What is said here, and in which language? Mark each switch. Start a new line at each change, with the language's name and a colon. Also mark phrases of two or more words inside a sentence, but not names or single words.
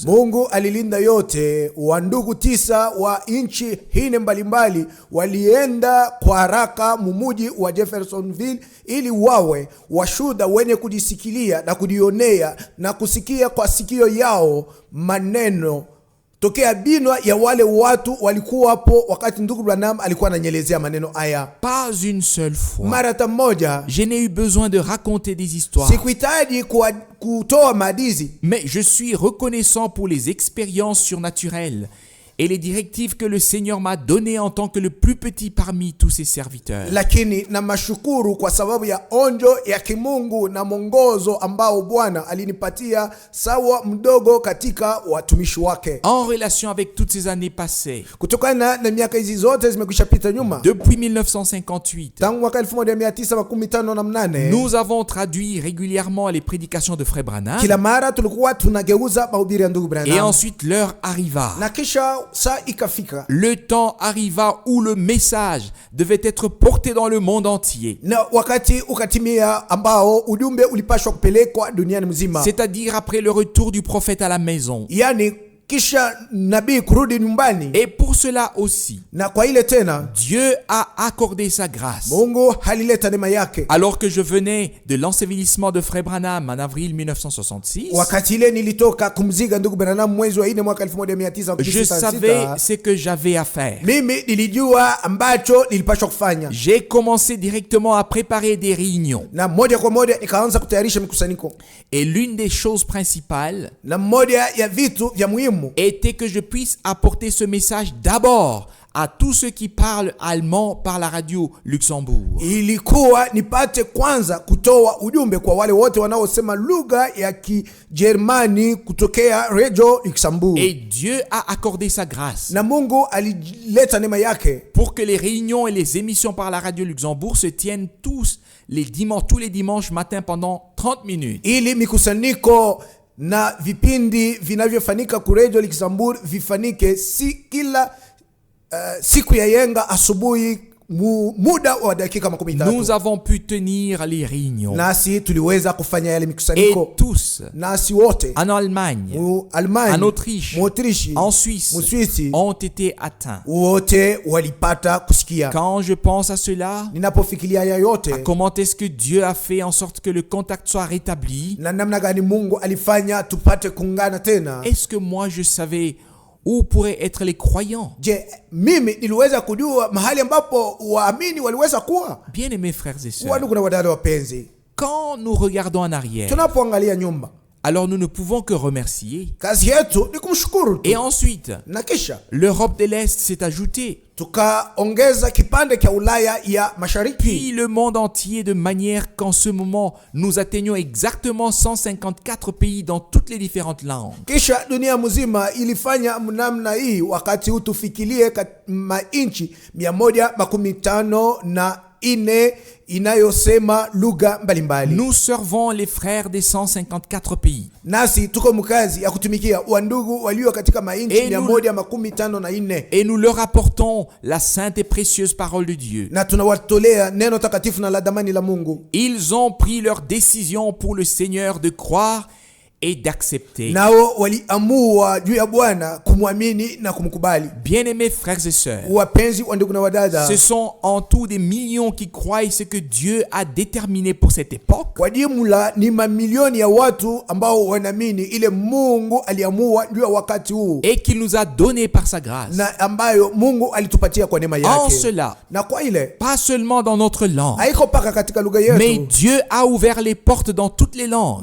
Swahili: Mungu alilinda yote. Wa ndugu 9 wa inchi hine mbalimbali walienda kwa haraka mumuji wa Jeffersonville ili wawe washuda wenye kujisikilia na kujionea na kusikia kwa sikio yao maneno tokea binwa ya wale watu walikuwa hapo wakati ndugu Branham alikuwa ananyelezea maneno haya.
French: Pas une seule fois.
Swahili: Mara moja.
French: Je n'ai eu besoin de raconter des histoires.
Swahili: Sikuhitaji kutoa madizi.
French: Mais je suis reconnaissant pour les expériences surnaturelles et les directives que le Seigneur m'a données en tant que le plus petit parmi tous ses serviteurs.
Swahili: Lakini na mashukuru kwa sababu ya onjo ya kimungu na mongozo ambao Bwana alinipatia sawa mdogo katika watumishi wake.
French: En relation avec toutes ces années passées.
Swahili: Kutokana na miaka hizi zote zimekwisha pita nyuma.
French: Depuis 1958.
Swahili: Tangu mwaka 1958.
French: Nous avons traduit régulièrement les prédications de Frère Branham.
Swahili: Kila mara tulikuwa tunageuza mahubiri ya ndugu Branham.
French: Et ensuite l'heure arriva.
Swahili: Na kisha sa ikafika.
French: Le temps arriva où le message devait être porté dans le monde entier.
Swahili: Na wakati ukatimia ambao ujumbe ulipashwa kupelekwa duniani mzima.
French: C'est-à-dire après le retour du prophète à la maison.
Swahili: Yani kisha nabii kurudi nyumbani.
French: Et pour cela aussi,
Swahili: na kwa ile tena,
French: Dieu a accordé sa grâce.
Swahili: Mungu halileta neema yake.
French: Alors que je venais de l'ensevelissement de Frère Branham en avril 1966,
Swahili: wakati ile nilitoka kumziga ndugu Branham mwezi wa 4 mwaka 1966,
French: je savais ce que j'avais à faire.
Swahili: Mimi nilijua ambacho nilipaswa kufanya.
French: J'ai commencé directement à préparer des réunions.
Swahili: Na moja kwa moja nikaanza kutayarisha mikusanyiko.
French: Et l'une des choses principales,
Swahili: na moja ya vitu vya muhimu,
French: était que je puisse apporter ce message d'abord à tous ceux qui parlent allemand par la radio Luxembourg.
Swahili: Ilikuwa nipate kwanza kutoa ujumbe kwa wale wote wanaosema lugha ya Kijerumani kutokea radio Luxembourg.
French: Et Dieu a accordé sa grâce.
Swahili: Na Mungu alileta neema yake
French: pour que les réunions et les émissions par la radio Luxembourg se tiennent tous les dimanches matin pendant 30 minutes.
Swahili: Ili mikusanyiko na vipindi vinavyofanyika ku radio Luxembourg vifanike kila siku ya yenga asubuhi muda wa dakika 13.
French: Nous avons pu tenir les réunions.
Swahili: Nasi tuliweza kufanya yale mikusanyiko.
French: Et tous,
Swahili: nasi wote,
French: en Allemagne, en Autriche, en Suisse, ont été atteints.
Swahili: Wote walipata kusikia.
French: Quand je pense à cela,
Swahili: ninapofikiria yote,
French: à comment est-ce que Dieu a fait en sorte que le contact soit rétabli,
Swahili: na namna gani Mungu alifanya tupate kuungana tena,
French: est-ce que moi je savais où pourraient être les croyants?
Swahili: Je, mimi niliweza kujua mahali ambapo waamini waliweza kuwa?
French: Bien-aimés frères et sœurs,
Swahili: ndugu na wadada wapenzi,
French: quand nous regardons en arrière,
Swahili: tunapoangalia nyuma,
French: alors nous ne pouvons que remercier.
Swahili: Kazi yetu ni kumshukuru tu.
French: Et ensuite,
Swahili: na kisha
French: l'Europe de l'Est s'est ajoutée.
Swahili: Tukaongeza kipande cha Ulaya ya Mashariki.
French: Puis le monde entier, de manière qu'en ce moment nous atteignons exactement 154 pays dans toutes les différentes langues.
Swahili: Kisha dunia mzima ilifanya namna hii wakati utufikirie mainchi 154 ine inayosema lugha mbalimbali.
French: Nous servons les frères des 154 pays.
Swahili: Nasi tuko mkazi ya kutumikia wandugu walio katika mainchi 154
French: Et nous leur apportons la sainte et précieuse parole de Dieu.
Swahili: na tunawatolea neno takatifu na la damani la Mungu.
French: Ils ont pris leur décision pour le Seigneur de croire et d'accepter.
Swahili: Nao waliamua juu ya Bwana kumwamini na kumkubali.
French: Bien-aimés frères et sœurs,
Swahili: Wapenzi wa ndugu na wadada,
French: ce sont en tout des millions qui croient ce que Dieu a déterminé pour cette époque.
Swahili: kwa jumla ni mamilioni ya watu ambao wanaamini ile Mungu aliamua juu ya wakati huu
French: Et qu'il nous a donné par sa grâce.
Swahili: na ambayo Mungu alitupatia kwa neema
French: En
Swahili: yake.
French: cela,
Swahili: Na kwa ile
French: pas seulement dans notre langue,
Swahili: haiko paka katika lugha
French: mais
Swahili: yetu,
French: Dieu a ouvert les portes dans toutes les langues,